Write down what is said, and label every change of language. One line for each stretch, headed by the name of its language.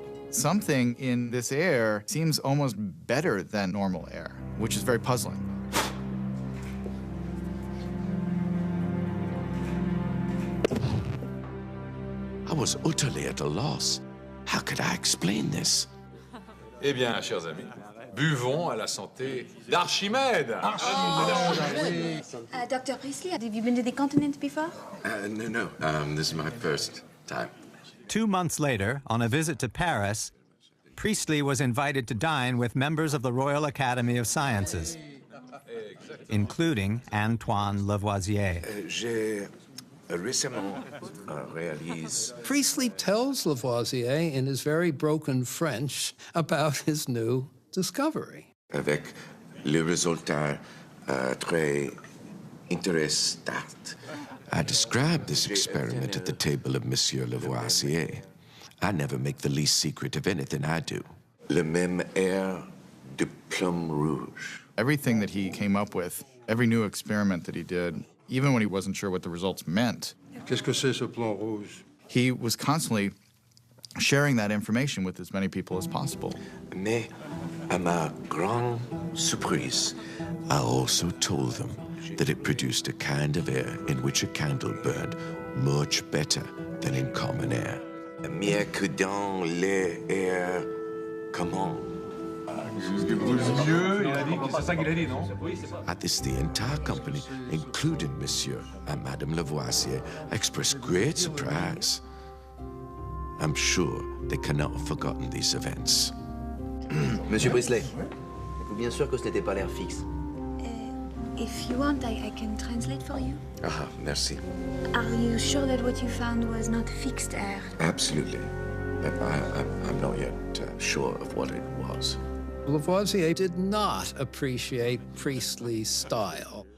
English: Something in this air seems almost better than normal air, which is very puzzling. I was utterly at a loss. How could I explain this?
French: Eh bien, chers amis, buvons à la santé d'Archimède.
English: Dr. Priestley, have you been to the continent before? No. This is my first time. 2 months later, on a visit to Paris, Priestley was invited to dine with members of the Royal Academy of Sciences, including Antoine Lavoisier.
French: J'ai récemment réalisé.
English: Priestley tells Lavoisier in his very broken French about his new discovery.
French: Avec les résultats très intéressants.
English: I described this experiment at the table of Monsieur Lavoisier. I never make the least secret of anything I do.
French: Le même air de plum rouge.
English: Everything that he came up with, every new experiment that he did, even when he wasn't sure what the results meant,
French: Qu'est-ce que c'est ce plomb rouge?
English: he was constantly sharing that information with as many people as possible.
French: Mais, à ma grande surprise,
English: I also told them that it produced a kind of air in which a candle burned much better than in common air.
French: Mieux que dans l'air commun.
English: At this, the entire company, including Monsieur and Madame Lavoisier, expressed great surprise. I'm sure they cannot have forgotten these events.
French: Monsieur Priestley, êtes-vous bien sûr que ce n'était pas l'air fixe?
English: If you want, I can translate for you.
French: Merci.
English: Are you sure that what you found was not fixed air? Absolutely. But I'm not yet sure of what it was. Lavoisier did not appreciate Priestley's style.